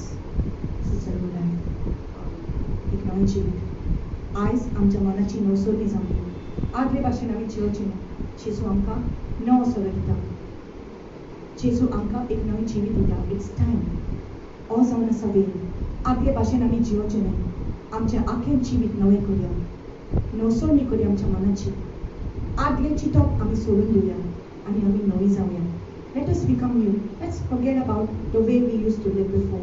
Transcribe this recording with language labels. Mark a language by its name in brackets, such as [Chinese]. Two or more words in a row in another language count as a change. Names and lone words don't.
[English] This is a new life. [Konkani] एक नवें जीवित. आयज आमच्या मनाची नवसोरणी जावंदी. आदले भाशेन आमी जियोचें ना. जेजू आमकां नवो सोरो दिता. जेजू आमकां एक नवें जीवित दिता. [English] It's time. [Konkani] हो जावन आसा वेळ. आदले भाशेन आमी जियोचें ना. आमचें आखें जीवित नवें करया. नवसोरणी करया आमच्या मनाची. आदलें चिंतप आमी सोडून दिवया आनी आमी नवी जावया. [English] Let us become new. Let's forget about the way we used to live before.